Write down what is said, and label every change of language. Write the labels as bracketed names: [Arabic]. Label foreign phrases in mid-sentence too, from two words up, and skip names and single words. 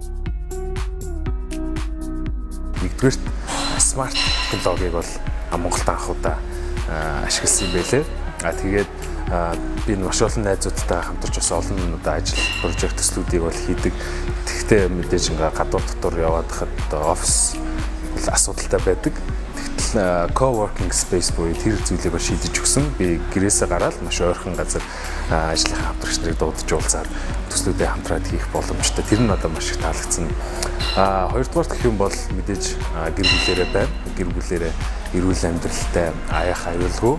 [Mongolian] Нэгдүгээрт смарт технологиг бол Монголд анх удаа ашигласан юм байлээ. Тэгээд би маш олон найзуудтай хамтарч бас олон одоо ажил прожект төслүүдийг бол хийдэг. Тэгэхдээ мэдээж ингээ гадуур дотор яваад хахад офис асуудалтай байдаг. Тэгтэл [English] co-working space [Mongolian] буюу тэр зүйлийг шийдэж өгсөн. Би гэрээсээ гараад маш ойрхон газар ажлынхаа хамтрагч нарыг дуудаж уулзаад төслүүдэд хамтраад хийх боломжтой. Тэр нь одоо маш их таалагдсан. Хоёрдугаар гэх юм бол мэдээж гэр бүлээрээ байна. Гэр бүлээрээ эрүүл амьдралтай аяах аюулгүй.